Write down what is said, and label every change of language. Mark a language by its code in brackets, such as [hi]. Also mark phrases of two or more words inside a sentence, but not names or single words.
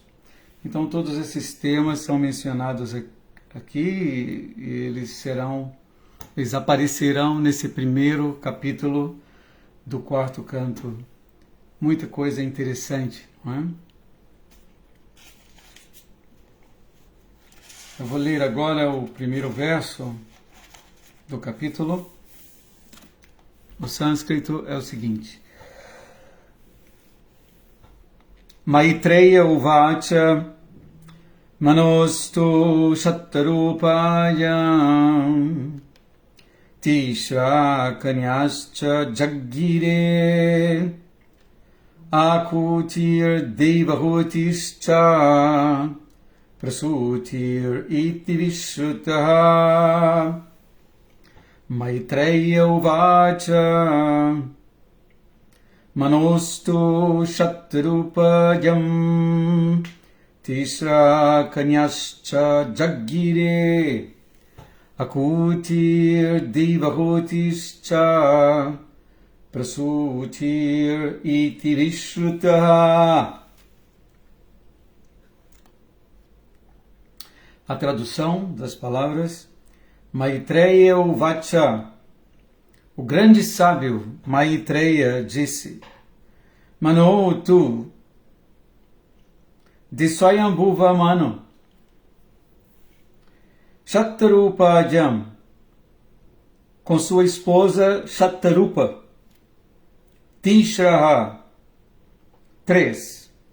[pt] Então todos esses temas são mencionados aqui e eles aparecerão nesse primeiro capítulo do quarto canto. Muita coisa interessante, não é? Eu vou ler agora o primeiro verso do capítulo. O sânscrito é o seguinte: [sa] मैत्रेय उवाच मनोस्तु शतरूपायां तिस्रः कन्याश्च जज्ञिरे आकूतिर् देवहूतिश्च प्रसूतिर् इति विश्रुताः. मैत्रेय उवाच मनोस्तु शतरूपायां तिस्रः कन्याश्च जज्ञिरे आकूतिर् देवहूतिश्च प्रसूतिर् इति विश्रुताः. [pt] A tradução das palavras: Maitreya Uvacha. O grande sábio Maitreya disse: Mano, tu, de Swayambhuva Mano, Shatrupajam, com sua esposa Shatrupa, Tishraha, 3.